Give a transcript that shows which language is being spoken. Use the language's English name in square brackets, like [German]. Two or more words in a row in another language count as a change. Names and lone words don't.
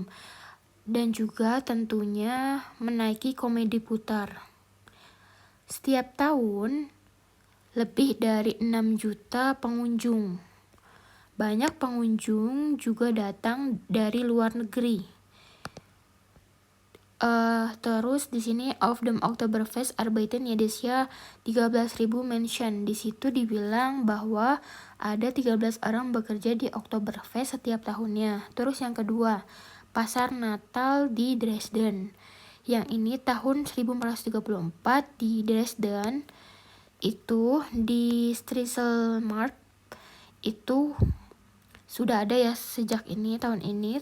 [Indonesian] Dan juga tentunya menaiki komedi putar. Setiap tahun, lebih dari 6 juta pengunjung. Banyak pengunjung juga datang dari luar negeri. Terus di sini [German] auf dem Oktoberfest arbeiten jedes Jahr 13.000 Menschen. [Indonesian] Di situ dibilang bahwa ada 13 orang bekerja di Oktoberfest setiap tahunnya. Terus yang kedua, Pasar Natal di Dresden. Yang ini tahun 1434 di Dresden, itu di Strisselmarkt itu sudah ada ya sejak tahun ini.